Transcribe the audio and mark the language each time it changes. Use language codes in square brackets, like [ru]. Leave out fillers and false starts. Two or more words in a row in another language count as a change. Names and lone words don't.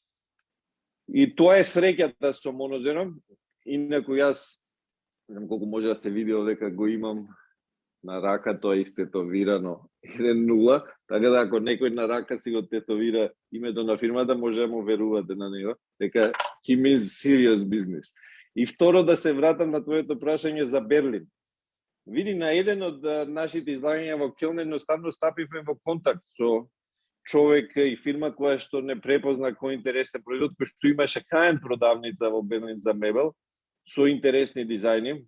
[mk] И тоа е среќата со Mono Zero. Инаку јас, не знам колку може да се види дека го имам на рака, тоа е истетовирано 1-0, така да ако некој на рака си го тетовира името на фирмата, може да му верувате на него, дека [en] he means serious business. [mk] И второ, да се вратам на твоето прашање за Берлин. Види, на еден од нашите излагања во Келн едноставно стапивме во контакт со човек и фирма која што не препозна кој интересен производ, кој што имаше хаен продавница во Берлин за мебел, со интересни дизајни.